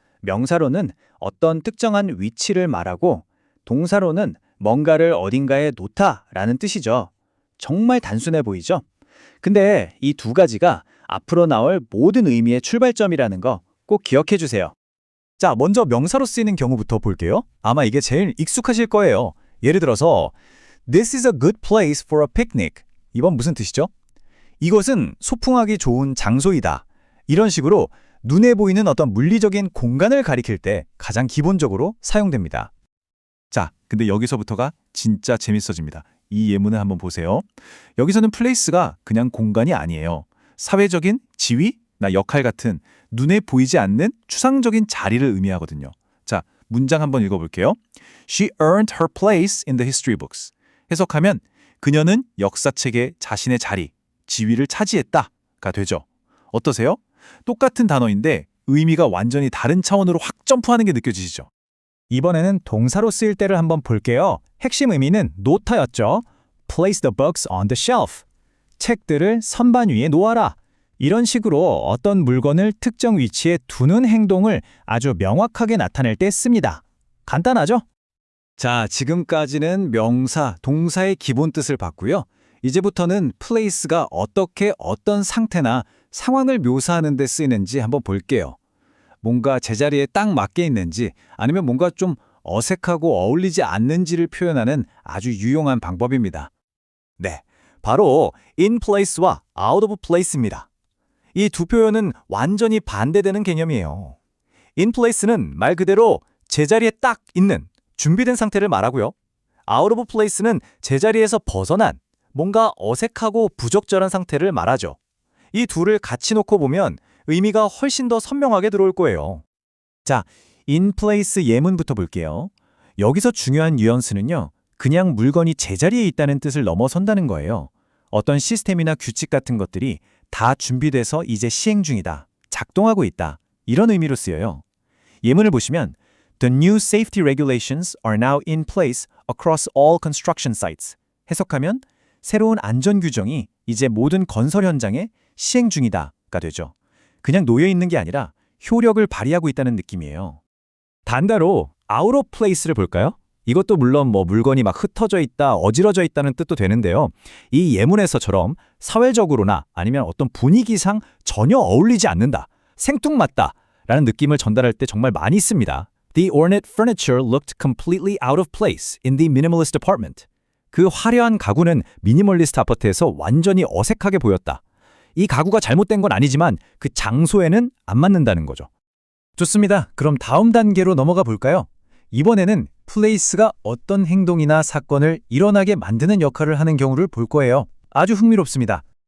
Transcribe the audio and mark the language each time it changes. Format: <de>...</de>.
<ko>명사로는 어떤 특정한 위치를 말하고 동사로는 뭔가를 어딘가에 놓다라는 뜻이죠. 정말 단순해 보이죠? 근데 이 두 가지가 앞으로 나올 모든 의미의 출발점이라는 거 꼭 기억해 주세요. 자, 먼저 명사로 쓰이는 경우부터 볼게요. 아마 이게 제일 익숙하실 거예요. 예를 들어서</ko> <en>This is a good place for a picnic.</en> <ko>이건 무슨 뜻이죠? 이것은 소풍하기 좋은 장소이다. 이런 식으로 눈에 보이는 어떤 물리적인 공간을 가리킬 때 가장 기본적으로 사용됩니다. 자, 근데 여기서부터가 진짜 재밌어집니다. 이 예문을 한번 보세요. 여기서는 place가 그냥 공간이 아니에요. 사회적인 지위나 역할 같은 눈에 보이지 않는 추상적인 자리를 의미하거든요. 자, 문장 한번 읽어볼게요.</ko> <en>She earned her place in the history books.</en> <ko>해석하면 그녀는 역사책에 자신의 자리, 지위를 차지했다가 되죠. 어떠세요? 똑같은 단어인데 의미가 완전히 다른 차원으로 확 점프하는 게 느껴지시죠? 이번에는 동사로 쓰일 때를 한번 볼게요. 핵심 의미는 놓다였죠.</ko> <en>Place the books on the shelf.</en> <ko>책들을 선반 위에 놓아라. 이런 식으로 어떤 물건을 특정 위치에 두는 행동을 아주 명확하게 나타낼 때 씁니다. 간단하죠? 자, 지금까지는 명사, 동사의 기본 뜻을 봤고요. 이제부터는 place가 어떻게 어떤 상태나 상황을 묘사하는 데 쓰이는지 한번 볼게요. 뭔가 제자리에 딱 맞게 있는지 아니면 뭔가 좀 어색하고 어울리지 않는지를 표현하는 아주 유용한 방법입니다. 네, 바로 in place와 out of place입니다. 이 두 표현은 완전히 반대되는 개념이에요. in place는 말 그대로 제자리에 딱 있는 준비된 상태를 말하고요. out of place는 제자리에서 벗어난 뭔가 어색하고 부적절한 상태를 말하죠. 이 둘을 같이 놓고 보면 의미가 훨씬 더 선명하게 들어올 거예요. 자, in place 예문부터 볼게요. 여기서 중요한 뉘앙스는요. 그냥 물건이 제자리에 있다는 뜻을 넘어선다는 거예요. 어떤 시스템이나 규칙 같은 것들이 다 준비돼서 이제 시행 중이다, 작동하고 있다, 이런 의미로 쓰여요. 예문을 보시면</ko> <en>The new safety regulations are now in place across all construction sites.</en> <ko>해석하면 새로운 안전 규정이 이제 모든 건설 현장에 시행 중이다가 되죠. 그냥 놓여 있는 게 아니라 효력을 발휘하고 있다는 느낌이에요. 단가로 out of place를 볼까요? 이것도 물론 물건이 막 흩어져 있다, 어지러져 있다는 뜻도 되는데요. 이 예문에서처럼 사회적으로나 아니면 어떤 분위기상 전혀 어울리지 않는다, 생뚱맞다 라는 느낌을 전달할 때 정말 많이 씁니다.</ko> <en>The ornate furniture looked completely out of place in the minimalist apartment.</en> <ko>그 화려한 가구는 미니멀리스트 아파트에서 완전히 어색하게 보였다. 이 가구가 잘못된 건 아니지만 그 장소에는 안 맞는다는 거죠. 좋습니다. 그럼 다음 단계로 넘어가 볼까요? 이번에는 place가 어떤 행동이나 사건을 일어나게 만드는 역할을 하는 경우를 볼 거예요. 아주 흥미롭습니다.</ko>